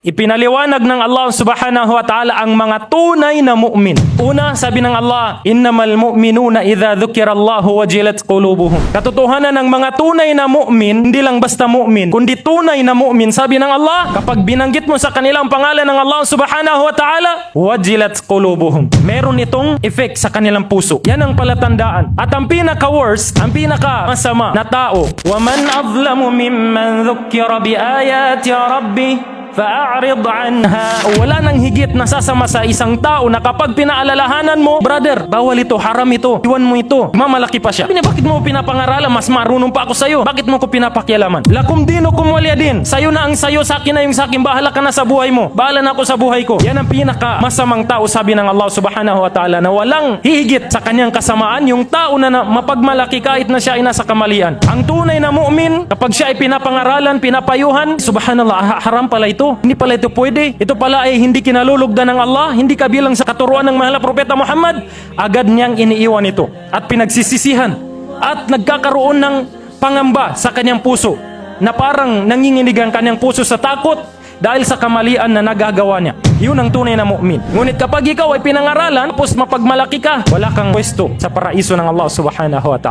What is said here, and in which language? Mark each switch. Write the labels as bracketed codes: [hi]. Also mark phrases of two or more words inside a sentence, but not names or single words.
[tl] Ipinaliwanag ng Allah [ar] سبحانه وتعالى [tl] ang mga tunay na mu'min. Una, sabi ng Allah, [ar] إنما المؤمنون إذا ذكر الله وجلت قلوبهم. [tl] Katotohanan ng mga tunay na mu'min, hindi lang basta mu'min, kundi tunay na mu'min. Sabi ng Allah, kapag binanggit mo sa kanilang pangalan ng Allah [ar] سبحانه وتعالى وجلت قلوبهم. [tl] Meron itong effect sa kanilang puso. Yan ang palatandaan. At ang pinaka-worst, ang pinaka-masama na tao, [ar] وَمَنْ أَظْلَمُ مِمَّنْ ذُكِّرَ بِآيَاتِ رَبِّهِ فَأَعْرِضْ عَنْهَا. [tl] Wala nang higit na sasama sa isang tao na kapag pinaalalahanan mo, brother, bawal ito, haram ito, iwan mo ito, mamalaki pa siya. Bakit mo pinapangaralan? Mas marunong pa ako sa'yo. Bakit mo ko pinapakialaman? [ar] لكم دينكم ولي دين. [tl] Sa'yo na ang sa'yo, sa akin na yung sa akin. Bahala ka na sa buhay mo. Bahala na ako sa buhay ko. Yan ang pinaka masamang tao, sabi ng Allah [ar] سبحانه وتعالى, [tl] na walang hihigit sa kanyang kasamaan yung tao na mapagmalaki kahit na siya ay nasa kamalian. Ang tunay na mu'min, kapag siya ay pinapangaralan, pinapayuhan, subhanallah, haram pala ito. Hindi pala ito pwede. Ito pala ay hindi kinalulugdan ng Allah, hindi kabilang sa katuruan ng mahal na propeta Muhammad. Agad niyang iniiwan ito at pinagsisisihan at nagkakaroon ng pangamba sa kanyang puso na parang nanginginig ang kanyang puso sa takot dahil sa kamalian na nagagawa niya. Yun ang tunay na mu'min. Ngunit kapag ikaw ay pinangaralan tapos mapagmalaki ka, wala kang pwesto sa paraiso ng Allah [ar] سبحانه وتعالى.